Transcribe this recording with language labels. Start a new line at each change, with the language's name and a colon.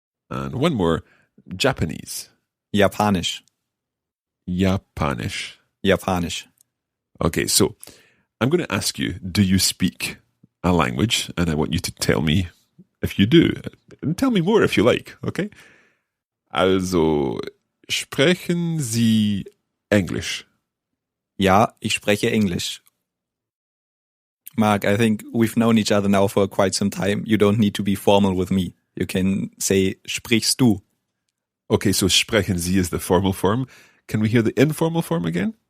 English: And one more, Japanese.
German: Japanisch. Japanisch. Japanisch.
English: Okay, so I'm going to ask you, do you speak a language? And I want you to tell me if you do. And tell me more if you like, okay?
German: Also, sprechen Sie Englisch? Ja, ich spreche Englisch.
English: Mark, I think we've known each other now for quite some time. You don't need to be formal with me. You can say,
German: sprichst du?
English: Okay, so
German: sprechen Sie
English: is the formal form. Can we hear the informal form again?